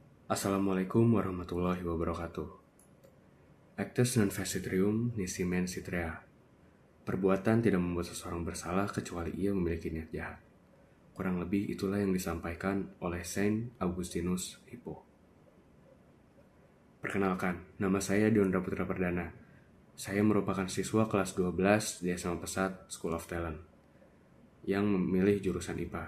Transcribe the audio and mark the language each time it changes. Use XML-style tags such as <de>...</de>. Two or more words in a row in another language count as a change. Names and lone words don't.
<ar>السلام عليكم ورحمة الله وبركاته.</ar> <la>Actus non facetium nisi mensi rea.</la> <id>Perbuatan tidak membuat seseorang bersalah kecuali ia memiliki niat jahat. Kurang lebih itulah yang disampaikan oleh Saint Augustinus Hippo. Perkenalkan, nama saya Diondra Putra Perdana. Saya merupakan siswa kelas 12 di SMA Pesat School of Talent yang memilih jurusan IPA.</id>